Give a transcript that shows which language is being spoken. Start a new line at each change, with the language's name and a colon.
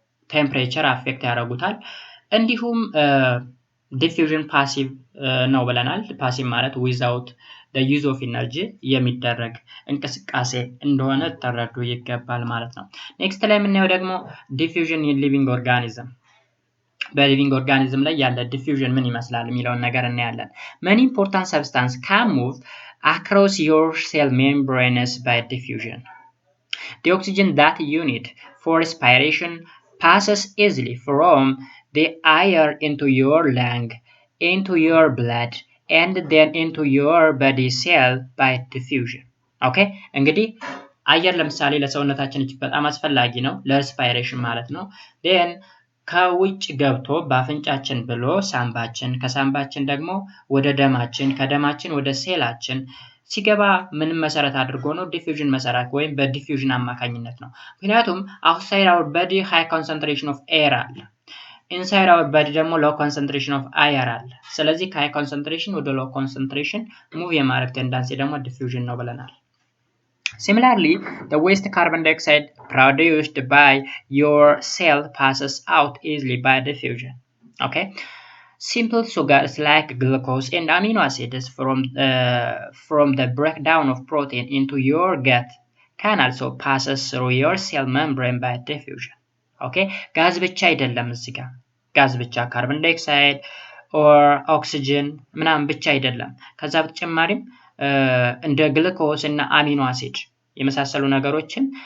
Amharic: ቴምፕሬቸር አፌክት ያደርጉታል። እንዲሁም ዲፊውዥን ፓሲቭ ነው ብለናል። ፓሲቭ ማለት ዊዛውት
English: the use of energy
Amharic: የሚደረግ እንቅስቃሴ እንደሆነ ተረዱ ይገባል ማለት ነው። ኔክስት ላይ የምናየው ደግሞ ዲፊውዥን
English: in living organism
Amharic: በሊቪንግ ኦርጋኒዝም ላይ ያለ ዲፊውዥን ምን ይመስላል የሚለውን ነገር እናያለን።
English: Many important substances can move across your cell membranes by diffusion. The oxygen that you need for respiration passes easily from the air into your lung, into your blood, and then into your body cell by diffusion.
Amharic: ኦኬ እንግዲህ አየር ለምሳሌ ለሰውነታችን እጅግ በጣም አስፈላጊ ነው ለሬስፓይሬሽን ማለት ነው then ከውጭ ገብቶ በአፍንጫችን ብሎ ሳምባችን ከሳምባችን ደግሞ ወደ ደማችን ከደማችን ወደ ሴላችን ሲገባ ምን መሰረት አድርጎ ነው ዲፊውዥን መሰረት ወይም በዲፊውዥን አማካኝነት ነው ምክንያቱም
English: outside our body high concentration of air
Amharic: አለ
English: inside our body
Amharic: ደግሞ
English: low concentration of air
Amharic: አለ ስለዚህ ከhigh concentration ወደ low concentration ሙቭ የማድረግ ቴንዳንሲ ደግሞ ዲፊውዥን ነው ብለናል
English: Similarly, the waste carbon dioxide produced by your cell passes out easily by diffusion. Okay, simple sugars like glucose and amino acids from the breakdown of protein into your gut can also pass through your cell membrane by diffusion.
Amharic: Okay, gas ብቻ አይደለም እዚህ ጋር ጋዝ ብቻ
English: carbon dioxide or oxygen
Amharic: ምናምን ብቻ አይደለም ከዛ በተጨማሪም እንደ ግሉኮስ እና አሚኖ አሲድ የመሳሰሉ ነገሮችን